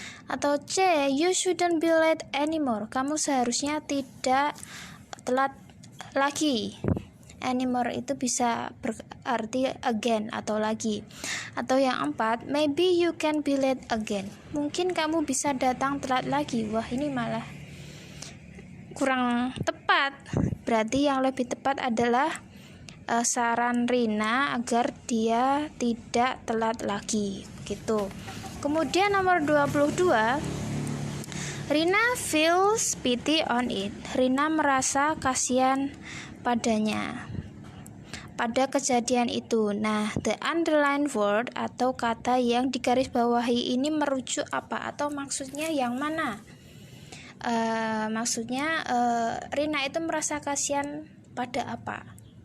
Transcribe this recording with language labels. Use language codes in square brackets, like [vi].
[id] Atau C, [en] you shouldn't be late anymore. [id] Kamu seharusnya tidak telat lagi. Anymore itu bisa berarti again atau lagi. Atau yang 4, [en] maybe you can be late again. [id] Mungkin kamu bisa datang telat lagi. Wah, ini malah kurang tepat. Berarti yang lebih tepat adalah saran Rina agar dia tidak telat lagi gitu. Kemudian nomor 22, [en] Rina feels pity on it. [id] Rina merasa kasihan padanya, pada kejadian itu. Nah, [en] the underlined word [id] atau kata yang digarisbawahi ini merujuk apa atau maksudnya yang mana? Maksudnya Rina itu merasa kasihan pada apa?